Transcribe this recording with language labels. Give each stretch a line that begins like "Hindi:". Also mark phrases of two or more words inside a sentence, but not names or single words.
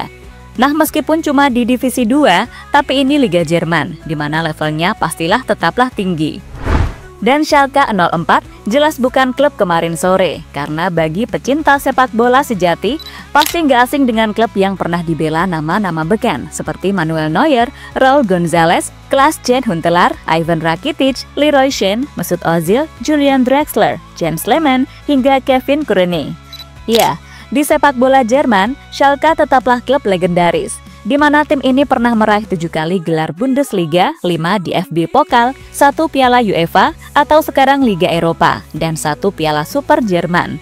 Indonesian: Nah, meskipun cuma di divisi 2, tapi ini Liga Jerman, di mana levelnya pastilah tetaplah tinggi. Dan Schalke 04 jelas bukan klub kemarin sore, karena bagi pecinta sepak bola sejati, pasti nggak asing dengan klub yang pernah dibela nama-nama beken seperti Manuel Neuer, Raul Gonzalez, Klaas-Jan Huntelaar, Ivan Rakitic, Leroy Sane, Mesut Ozil, Julian Draxler, Jens Lehmann, hingga Kevin Kurni. Ya, di sepak bola Jerman, Schalke tetaplah klub legendaris, di mana tim ini pernah meraih 7 kali gelar Bundesliga, 5 DFB Pokal, 1 Piala UEFA, atau sekarang Liga Eropa, dan 1 Piala Super Jerman.